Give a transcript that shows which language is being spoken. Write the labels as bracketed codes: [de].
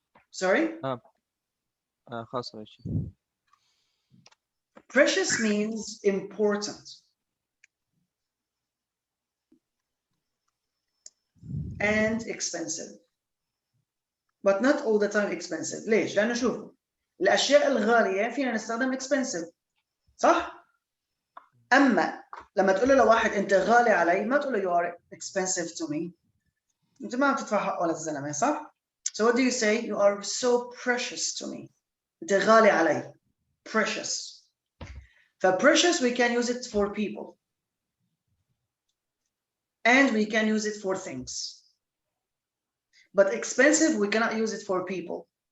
[en] Sorry? [ar] خلاص ماشي. [en] Precious means important. And expensive. But not all the time expensive. [ar] ليش؟ لأنه شوفوا الأشياء الغالية فينا نستخدم expensive. صح؟ أما لما تقول له لواحد أنت غالي علي ما تقول له [en] you are expensive to me. [ar] أنت ما بتدفع حقه للزلمة صح؟ [en] So what do you say? You are so precious to me. [ar] أنت غالي علي. Precious. [en] For precious we can use it for people. And we can use it for things. But expensive we cannot use it for people.